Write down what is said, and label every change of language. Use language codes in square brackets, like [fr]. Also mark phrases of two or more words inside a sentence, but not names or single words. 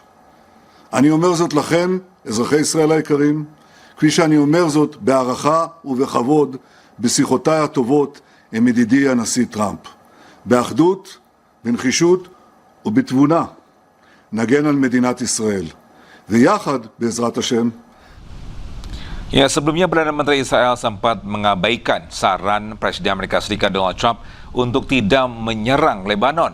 [he] אני אומר זאת לכם, אזרחי ישראל היקרים, כפי שאני אומר זאת בהערכה ובכבוד בשיחותיי הטובות עם ידידי הנשיא טראמפ. באחדות, בנחישות ובתבונה נגן על מדינת ישראל. ויחד, בעזרת השם, [id] Ya, sebelumnya Perdana Menteri Israel sempat mengabaikan saran Presiden Amerika Serikat Donald Trump untuk tidak menyerang Lebanon.